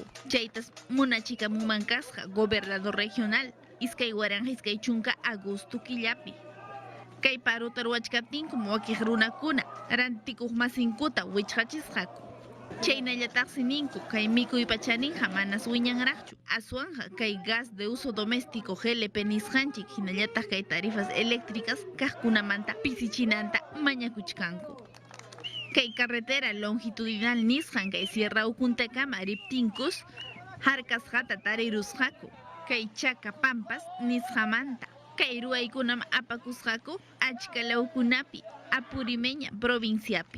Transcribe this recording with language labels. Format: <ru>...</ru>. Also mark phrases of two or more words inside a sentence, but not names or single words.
<qu>Chaytas munachikamunman kasqa</qu> <es>gobernador regional</es> <qu>iskay waranqa iskay chunka agosto killapi. Kay paruta ruwachkaptinkum wakiq runakuna rantikuq masinkuta wichqachisqaku. Chaynallataqsi ninku kay mikuypa chaninqa manas wiñanraqchu. Aswanja kay</qu> <es>gas de uso doméstico GLP</es> <qu>nisqanchik hinallataq kay</qu> <es>tarifas eléctricas</es> <qu>kaqkunamanta pisichinanta mañakuchkanku. Kay</qu> <es>carretera longitudinal</es> <qu>nisqan kay Sierra Ukuntakama riptinkus harkasqata tarirusqaku. Kay Chaka Pampas nisqamanta. Kay ruwaykunam apakusqaku achka lawkunapi Apurimeña provinciapi.</qu>